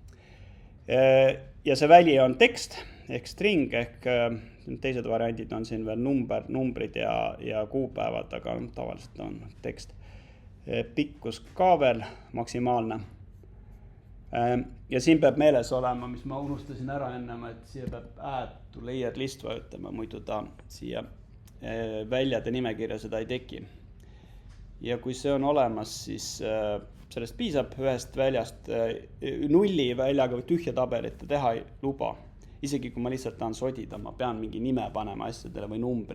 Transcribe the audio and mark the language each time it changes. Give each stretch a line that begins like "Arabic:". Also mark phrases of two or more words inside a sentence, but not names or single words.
Estonian: Ja see väli on tekst ehk string ehk teised variandid on siin veel numbrid ja kuupäevad, aga tavaliselt on tekst. Pikkus ka veel maksimaalne. Ja siin peab meeles olema, mis ma unustasin ära ennem, et siia peab
English: add to layer list
Estonian: vajutama, muidu ta siia väljade nimekirja seda ei teki. Ja kui see on olemas, siis sellest piisab ühest väljast, nulli väljaga või tühja tabelit teha ei luba. Isegi kui ma lihtsalt tahan sodida, ma pean mingi nime panema asjadele või numbri.